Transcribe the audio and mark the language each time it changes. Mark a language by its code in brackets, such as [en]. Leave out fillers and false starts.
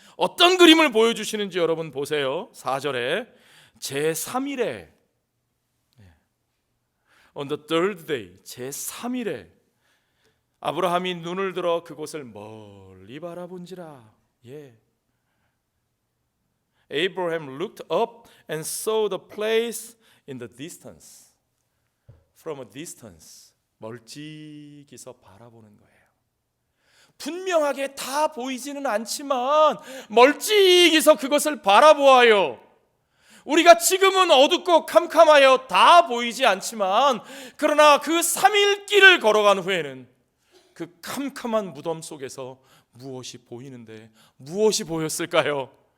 [ko] 어떤 그림을 보여주시는지 여러분 보세요. 4절에 제3일에 [en] On the third day, [ko] 제3일에 아브라함이 눈을 들어 그곳을 멀리 바라본지라. 예. [en] Abraham looked up and saw the place in the distance. From a distance. [ko] 멀찍이서 바라보는 거예요. 분명하게 다 보이지는 않지만 멀찍이서 그것을 바라보아요. 우리가 지금은 어둡고 캄캄하여 다 보이지 않지만 그러나 그 3일 길을 걸어간 후에는 그 캄캄한 무덤 속에서 무엇이 보이는데 무엇이 보였을까요?